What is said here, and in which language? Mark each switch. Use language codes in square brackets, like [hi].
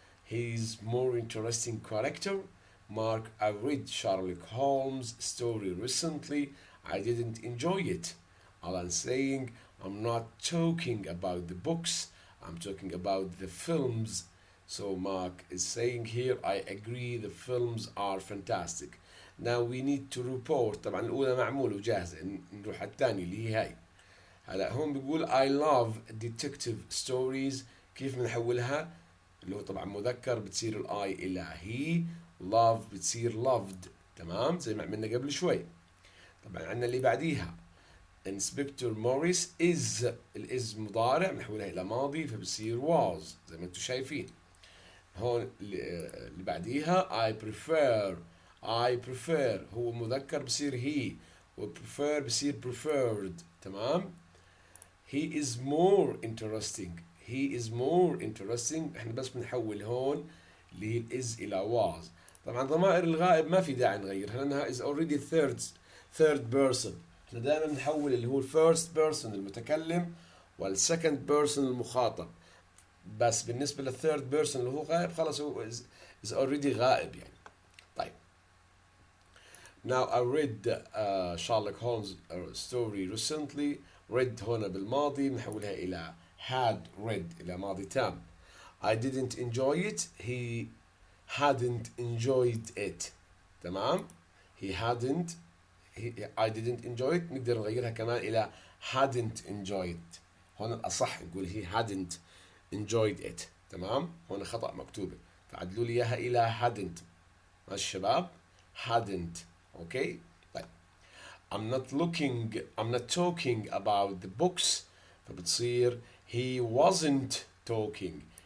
[en] He's more interesting character. Mark, I read Sherlock Holmes story recently. I didn't enjoy it. Alan saying I'm not talking about the books. I'm talking about the films. So Mark is saying here I agree the films are fantastic. Now we need to report. [ar] طبعا الأولى معمولة وجاهزة، نروح على الثانية اللي هي هاي. هلا هون بيقول [en] I love detective stories. [ar] كيف بنحولها؟ اللي هو طبعا مذكر بتصير الآي إلى he. [en] love بتصير loved. [ar] تمام زي ما عملنا قبل شوي. طبعا عندنا اللي بعديها [en] Inspector Morris is [ar] الإز مضارع بنحولها إلى ماضي فبصير was زي ما انتم شايفين. هون اللي بعديها [en] I prefer [ar] هو مذكر بصير he، و prefer بصير preferred. [en] تمام. he is more interesting. [ar] احنا بس بنحول هون اللي هي الإز إلى was. طبعا ضمائر الغائب ما في داعي نغيرها لأنها [en] is already third person. [ar] احنا دائما بنحول اللي هو [en] first person [ar] المتكلم وال [en] second person [ar] المخاطب، بس بالنسبة للثيرد بيرسون اللي هو غائب خلاص هو [en] is already [ar] غائب يعني. طيب. [en] Now I read Sherlock Holmes story recently. [ar] read هنا بالماضي بنحولها إلى [en] had read [ar] إلى ماضي تام. [en] I didn't enjoy it. He hadn't enjoyed it. تمام. I didn't enjoy it. [ar] نقدر نغيرها كمان إلى [en] hadn't enjoyed. [ar] هنا الأصح نقول [en] he hadn't enjoyed it. [ar] تمام. هنا خطأ مكتوبة فعدلوا لي إياها إلى hadn't. ماشي الشباب. hadn't. okay. طيب. [en] I'm not talking about the books فبتصير he wasn't talking.